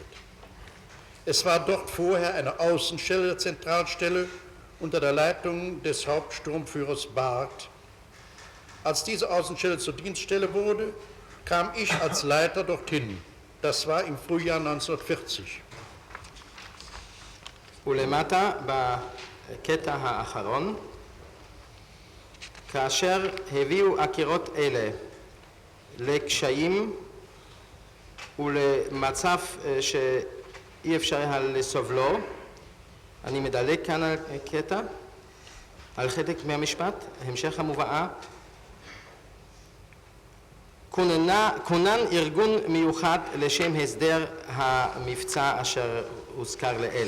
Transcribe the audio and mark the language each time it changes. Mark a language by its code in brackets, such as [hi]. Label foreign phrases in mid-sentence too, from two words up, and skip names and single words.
[de] Es war dort vorher eine Außenstelle der Zentralstelle unter der Leitung des Hauptsturmführers Barth. Als diese Außenstelle zur Dienststelle wurde, kam ich als Leiter dorthin. Das war im Frühjahr 1940. [he] ולמטה, בקטע האחרון, כאשר הביאו עקירות אלה לקשיים ולמצב שאי אפשר היה לסובלו, אני מדלג כאן על קטע, על חלק מהמשפט, המשך המובאה, כונן ארגון מיוחד לשם הסדר המבצע אשר הוזכר לאל.